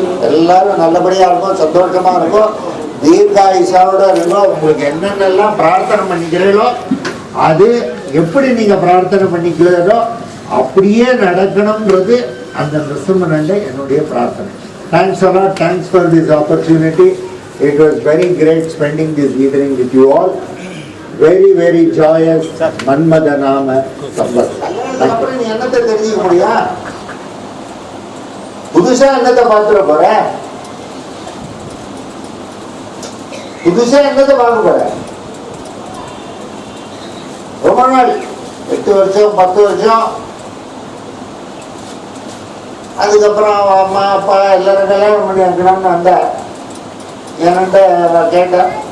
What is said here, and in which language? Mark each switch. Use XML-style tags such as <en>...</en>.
<ta>எல்லாரும் நல்லபடியாக இருக்கும், சந்தோஷமா இருக்கும், தீர்காயுஷோட இருக்கும். உங்களுக்கு என்னென்னலாம் பிரார்த்தனை பண்ணிக்கிறீங்களோ அது எப்படி நீங்க பிரார்த்தனை பண்ணிக்கிறீங்களோ அப்படியே நடக்கணும்ன்றது அந்த நரசிம்மன் என்னுடைய பிரார்த்தனை.</ta> <en>Thanks a lot. Thanks for this opportunity. It was very great spending this evening with you all. Very, very joyous Manmada Nama Samvat.</en> <ta>அப்புறம் நீ என்னத்தை தெரிஞ்சுக்க முடியா? புதுசா என்னத்தை பார்த்துட போற? புதுசா என்னத்தை பார்க்க போற? ரொம்ப நாள் 8 வருஷம் 10 வருஷம் அதுக்கப்புறம் அம்மா அப்பா எல்லாரும் கல்யாணம் பண்ணி வைக்கணும்னு வந்த என்கிட்ட கேட்டேன்.</ta>